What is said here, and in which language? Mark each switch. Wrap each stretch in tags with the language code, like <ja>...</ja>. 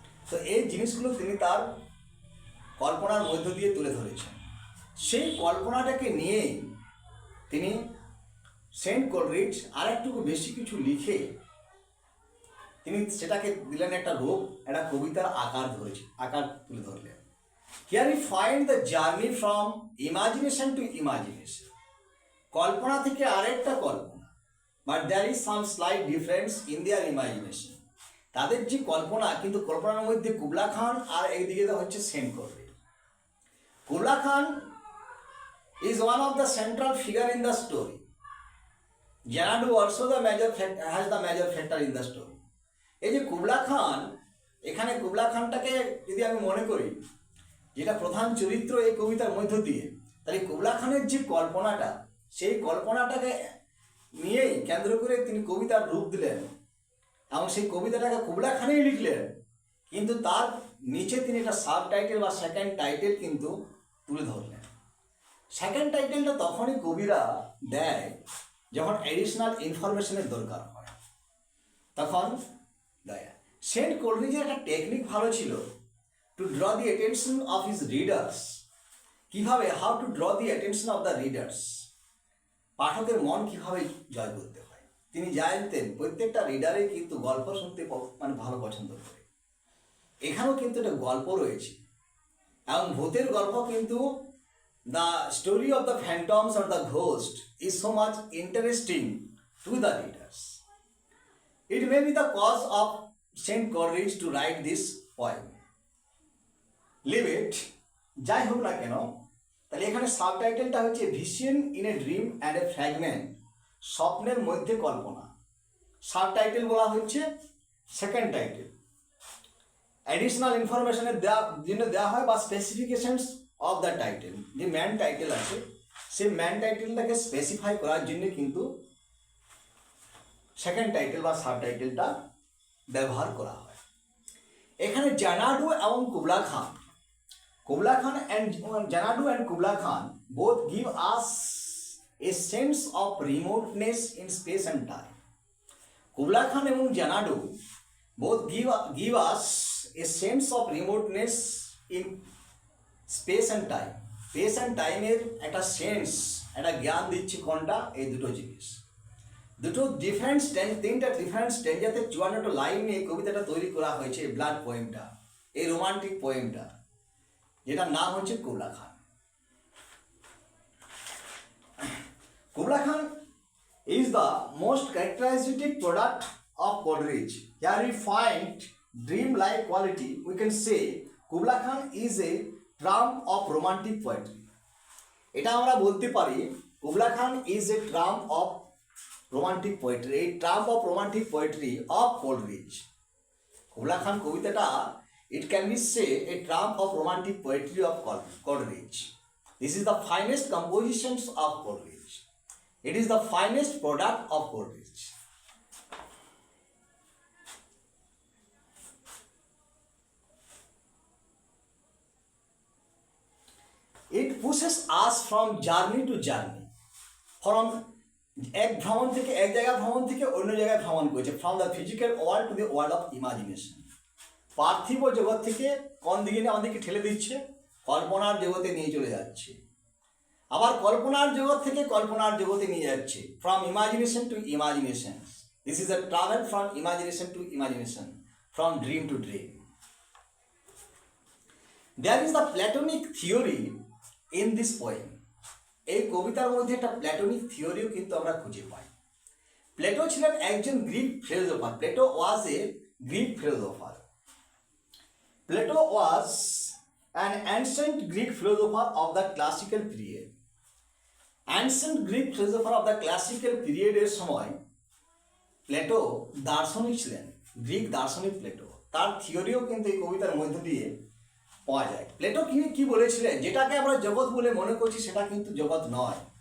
<bn>তো এই জিনিসগুলো তিনি তার কল্পনার মধ্য দিয়ে তুলে ধরেছেন। সেই কল্পনাটাকে নিয়ে তিনি সেন্ট কলরিজ আর একটু বেশি কিছু লিখে তিনি সেটাকে দিলেন একটা রূপ, একটা কবিতার আকার তুলে ধরলেন।</bn> <en>Here we find the journey from imagination to imagination.</en> <bn>কল্পনা থেকে আরেকটা কল্পনা,</bn> <en>but there is some slight difference in their imagination.</en> <bn>তাদের যে কল্পনা, কিন্তু কল্পনার মধ্যে কুবলা খান আর একদিকে হচ্ছে Saint Coleridge.</bn> <en>Kubla Khan is one of the central figure in the story. Xanadu also has the major factor in the story.</en> <bn>এই যে Kubla খান, এখানে কুবলা খানটাকে যদি আমি মনে করি যেটা প্রধান চরিত্র এই কবিতার মধ্য দিয়ে, তাহলে কুবলা খানের যে কল্পনাটা, সেই কল্পনাটাকে নিয়েই কেন্দ্র করে তিনি কবিতার রূপ দিলেন এবং সেই কবিতাটাকে কুবলা খানেই লিখলেন, কিন্তু তার নিচে তিনি একটা সাব টাইটেল বা সেকেন্ড টাইটেল কিন্তু তুলে ধরলেন। সেকেন্ড টাইটেলটা তখনই কবিরা দেয় যখন এডিশনাল ইনফরমেশনের দরকার হয়, তখন দেয়। সেন্ট কলরিজের একটা টেকনিক ভালো ছিল,</bn> <en>to draw the attention of his readers.</en> <bn>কিভাবে,</bn> <en>how to draw the attention of the readers,</en> <bn>পাঠকের মন কিভাবে জয় করতে হয় তিনি জানতেন। প্রত্যেকটা রিডারে কিন্তু গল্প শুনতে মানে ভালো পছন্দ করে। এখানেও কিন্তু একটা গল্প রয়েছে এবং ভূতের গল্প, কিন্তু</bn> <en>The story of the phantoms or the ghost is so much interesting to the readers. It may be the cause of saint Coleridge to write this poem. Leave it,</en> <bn>যাই হোক না কেন, তাহলে এখানে সাবটাইটেলটা হচ্ছে</bn> <en>vision in a dream and a fragment,</en> <bn>স্বপ্নের মধ্যে কল্পনা। Subtitle বলা হচ্ছে সেকেন্ড টাইটেল। অ্যাডিশনাল ইনফরমেশনের জন্য দেওয়া হয় বা</bn> <en>specifications of the title,</en> <bn>যে ম্যান টাইটেল আছে সেই ম্যান টাইটেলটাকে স্পেসিফাই করার জন্য কিন্তু সেকেন্ড টাইটেল বা সাবটাইটেলটা ব্যবহার করা হয়। এখানে জানাডু এবং Kubla Khan</bn> <en>and Xanadu and Kubla Khan both give us a sense of remoteness in space and time. Kubla Khan এবং Xanadu both give us a sense of remoteness in space and time. Space and time</en> <bn>এর একটা sense, একটা জ্ঞান দিচ্ছে কোনটা, এই দুটো জিনিস। দুটো ডিফারেন্ট স্টেঞ্জ, তিনটা ডিফারেন্ট স্টেঞ্জাতে 54টা লাইন নিয়ে কবিতাটা তৈরি করা হয়েছে, ব্লাড পোয়েমটা। এই রোমান্টিক পোয়েমটা, যেটার নাম হচ্ছে Kubla Khan.</bn> <en>Kubla Khan is the most characteristic product of Coleridge. Here we find dream-like quality. We can say Kubla Khan is a trump of romantic poetry.</en> <bn>এটা আমরা বলতে পারি</bn> <en>Kubla Khan is a trump of romantic poetry, a trump of romantic poetry of Coleridge. Kubla Khan কবিতাটা it can be say a trump of romantic poetry of Coleridge. This is the finest compositions of Coleridge. It is the finest product of Coleridge. It pushes us from journey to journey. From</en> <bn>এক ভ্রমণ থেকে এক জায়গা ভ্রমণ থেকে অন্য জায়গায় ভ্রমণ করেছে,</bn> <en>from the physical world to the world of imagination.</en> <bn>পার্থিব জগৎ থেকে কোন দিকে নিয়ে আমাদেরকে ঠেলে দিচ্ছে, কল্পনার জগতে নিয়ে চলে যাচ্ছে। আবার কল্পনার জগৎ থেকে কল্পনার জগতে নিয়ে যাচ্ছে,</bn> <en>From imagination to imagination. This is a travel from imagination to imagination, from dream to dream. There is the Platonic theory in this poem.</en> <bn>এই কবিতার মধ্যে একটা প্ল্যাটোনিক থিওরিও কিন্তু আমরা খুঁজে পাই। প্লেটো ছিলেন একজন Greek philosopher.</bn> <en>Plato was a Greek philosopher. Plato was an ancient Greek philosopher of the classical period. Ancient Greek philosopher of the classical period</en> <bn>এর সময় প্লেটো দার্শনিক ছিলেন, গ্রিক দার্শনিক প্লেটো। তার থিওরিও কিন্তু এই কবিতার মধ্য দিয়ে পাওয়া যায়। প্লেটো কি বলেছিলেন, যেটাকে আমরা জগৎ বলে মনে করছি সেটা কিন্তু জগৎ নয়।</bn>